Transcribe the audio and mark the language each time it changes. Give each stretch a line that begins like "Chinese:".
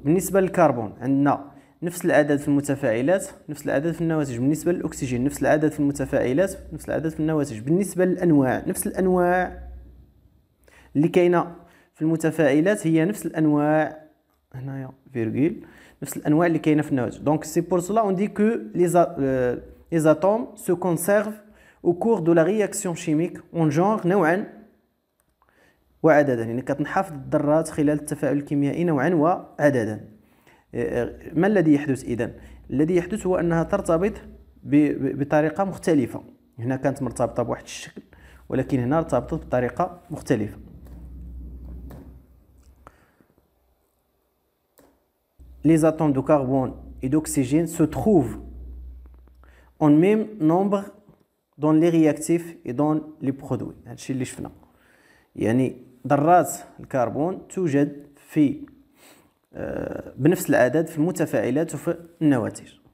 Arabic: بالنسبه للكربون عندنا نفس العدد في المتفاعلات نفس العدد في النواتج. بالنسبه للاكسجين نفس العدد في المتفاعلات نفس العدد في النواتج. بالنسبه للانواع نفس الانواع اللي كاينه في المتفاعلات هي نفس الانواع هنايا فيرغول نفس الانواع اللي كاينه في النواتج.
French: دونك سي بور سلا اون دي كو les atomes se conservent au cours de la réaction chimique en genre
Arabic: نوعا وعددا. يعني كتنحافظ الذرات خلال التفاعل الكيميائي نوعا وعددا. ما الذي يحدث اذن؟ الذي يحدث هو انها ترتبط بطريقه مختلفه. هنا كانت مرتبطه بواحد الشكل ولكن هنا ارتبطت بطريقه مختلفه.
French: Les atomes de carbone et d'oxygène se trouvent en même nombre dans les réactifs et dans les produits.
Arabic: هادشي اللي شفنا، يعني ذرات الكربون توجد في بنفس العدد في المتفاعلات وفي النواتج.